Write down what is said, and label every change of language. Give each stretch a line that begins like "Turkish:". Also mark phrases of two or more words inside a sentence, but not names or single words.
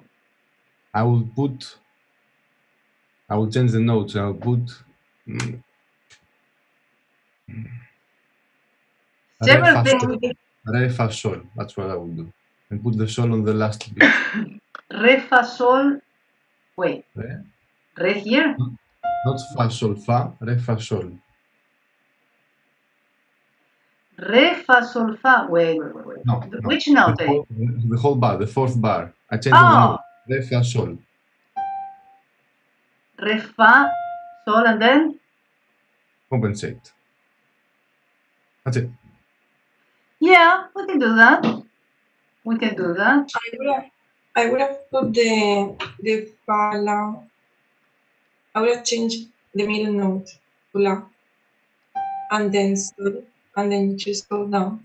English: I will change the notes. I will put Several things. Re, fa, sol. That's what I will do. And put the sol on the last bit. Re, fa, sol. Wait. Re here? Not fa, sol, fa. Re, fa, sol. Re, fa, sol, fa. Wait. No. Which note? The whole bar, the fourth bar. I changed the note. Re, fa, sol. Re, fa, sol, and then? Compensate. That's it. Yeah, we can do that. I would have put the fa, la. I would have changed the middle note to la, and then sol, and then just go down.